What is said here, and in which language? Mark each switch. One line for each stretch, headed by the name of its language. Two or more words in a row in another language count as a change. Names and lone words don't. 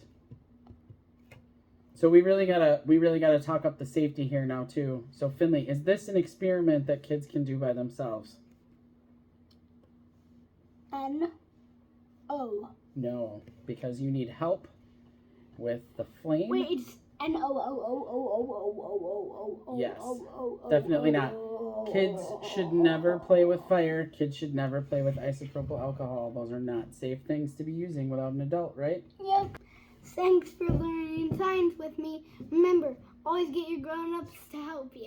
English: So we really gotta talk up the safety here now too. So Finley, is this an experiment that kids can do by themselves? N-O. No, because you need help with the flame. Wait, it's N-O-O-O-O-O-O-O-O-O-O. Yes, definitely not. Kids should never play with fire. Kids should never play with isopropyl alcohol. Those are not safe things to be using without an adult, right? Yep. Thanks for learning science with me. Remember, always get your grown-ups to help you.